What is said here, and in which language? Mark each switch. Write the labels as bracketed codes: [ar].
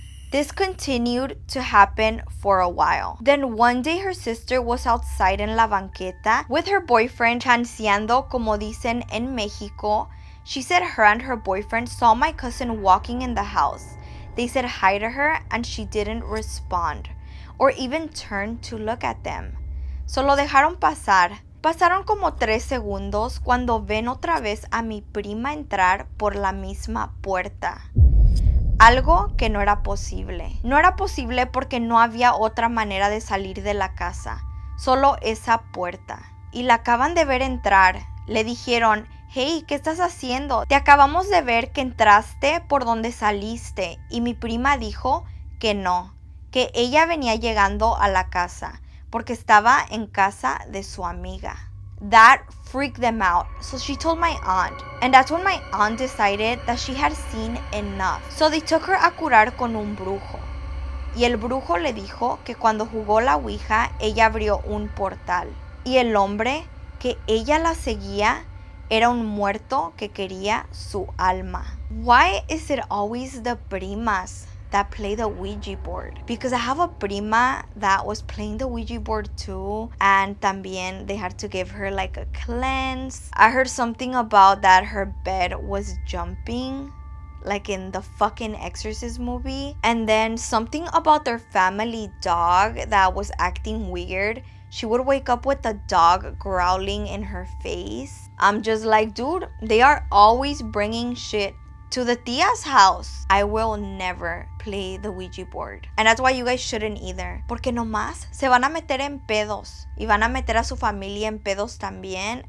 [en] This continued to happen for a while. Then one day her sister was outside [es] en la banqueta [en] with her boyfriend [es] chanceando, como dicen en Mexico. [en] She said her and her boyfriend saw my cousin walking in the house. They said hi to her and she didn't respond or even turn to look at them. [es] Solo dejaron pasar. Pasaron como 3 segundos cuando ven otra vez a mi prima entrar por la misma puerta. Algo que no era posible. No era posible porque no había otra manera de salir de la casa. Solo esa puerta. Y la acaban de ver entrar. Le dijeron, hey, ¿qué estás haciendo? Te acabamos de ver que entraste por donde saliste. Y mi prima dijo que no, que ella venía llegando a la casa porque estaba en casa de su amiga. [en] That freaked them out, so she told my aunt. And that's when my aunt decided that she had seen enough. So they took her [es] a curar con un brujo. Y el brujo le dijo que cuando jugó la Ouija, ella abrió un portal. Y el hombre que ella la seguía era un muerto que quería su alma. [en] Why is it always the primas that play the Ouija board? Because I have a prima that was playing the Ouija board too, and también they had to give her like a cleanse. I heard something about that her bed was jumping like in the fucking Exorcist movie, and then something about their family dog that was acting weird. She would wake up with the dog growling in her face. I'm just like, dude, they are always bringing shit to the tia's house. I will never play the Ouija board. And that's why you guys shouldn't either. [es] Porque nomás se van a meter en pedos. Y van a meter a su familia en pedos también.